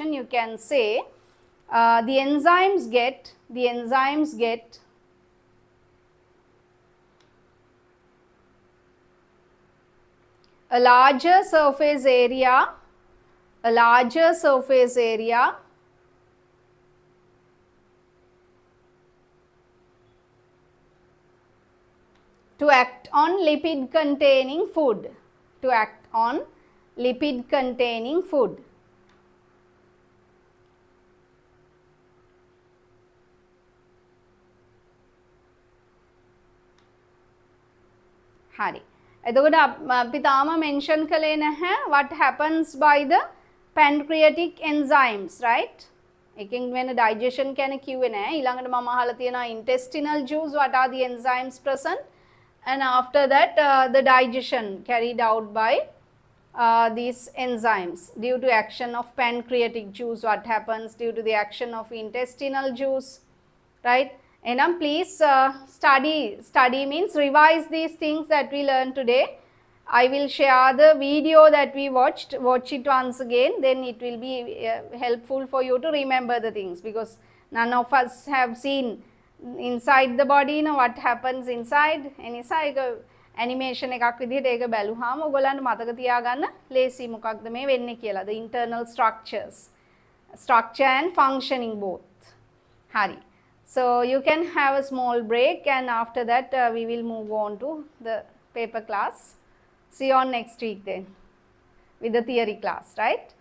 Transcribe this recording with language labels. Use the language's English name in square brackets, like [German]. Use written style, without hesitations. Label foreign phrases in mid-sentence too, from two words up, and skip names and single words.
[English] You can say the enzymes get a larger surface area to act on lipid containing food. Hari. [Sinhala] එතකොට අපි තාම mention කළේ නැහැ [English] what happens by the pancreatic enzymes, right? [Sinhala] එකෙන් වෙන digestion කියන කිව්වේ නැහැ. ඊළඟට මම අහලා තියෙනවා [English] intestinal juice, what are the enzymes present? And after that the digestion carried out by these enzymes. Due to action of pancreatic juice, what happens due to the action of intestinal juice, right? And please study means revise these things that we learned today. I will share the video that we watched. Watch it once again, then it will be helpful for you to remember the things, because none of us have seen inside the body, what happens inside. [Sinhala] එනිසා ඒක animation එකක් විදිහට ඒක බැලුවාම ඔයගොල්ලන්ට මතක තියාගන්න ලේසි මොකක්ද මේ වෙන්නේ කියලා. [English] The internal structure and functioning both. Hari. So you can have a small break, and after that we will move on to the paper class. See you on next week then with the theory class, right?